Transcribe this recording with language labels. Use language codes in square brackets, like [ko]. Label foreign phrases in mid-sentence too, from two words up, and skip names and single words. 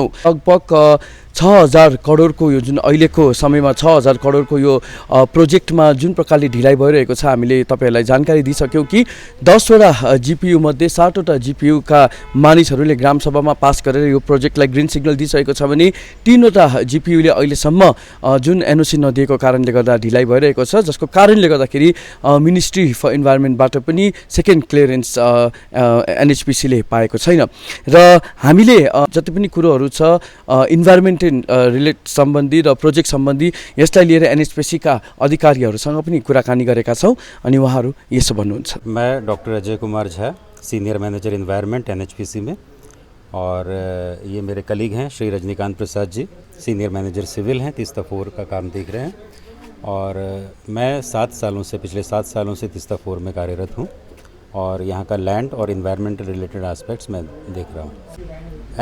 [ne] लगभग 6000 करोडको यो जुन अहिलेको समयमा 6000 करोडको यो प्रोजेक्टमा जुन प्रकारले ढिलाइ भइरहेको छ हामीले तपाईहरुलाई जानकारी दिइसक्यौं कि 10 वटा जीपीयू मध्ये 7 वटा जीपीयू का मानिसहरूले ग्राम सभामा पास गरेर यो प्रोजेक्टलाई [en] green signal [ne] दिइसकेको छ भने 3 वटा जीपीयू ले अहिलेसम्म जुन एनओसी नदिएको कारणले गर्दा ढिलाइ भइरहेको छ, जसको कारणले गर्दाखेरि [en] ministry for environment [ne] पनि [en] second clearance [ne] एनएचपीसी ले पाएको छैन र हामीले जति पनि कुरोहरू छ [en] environment relate [ne] सम्बन्धी र प्रोजेक्ट सम्बन्धी यसलाई लिएर एनएचपीसी का अधिकारीहरूसँग पनि कुराकानी गरेका छौं अनि उहाँहरू यसो भन्नुहुन्छ। [hi] मैं डॉक्टर अजय कुमार झा, [en] senior manager environment [hi] एनएचपीसी में, और ये मेरे कलीग हैं श्री रजनीकांत प्रसाद जी, [en] senior manager civil [hi] हैं, तीस्ता 4 का काम देख रहे हैं। और मैं पिछले 7 सालों से तीस्ता 4 में कार्यरत हूँ और यहाँ का लैंड और [en] environment related aspects [hi] मैं देख रहा हूँ।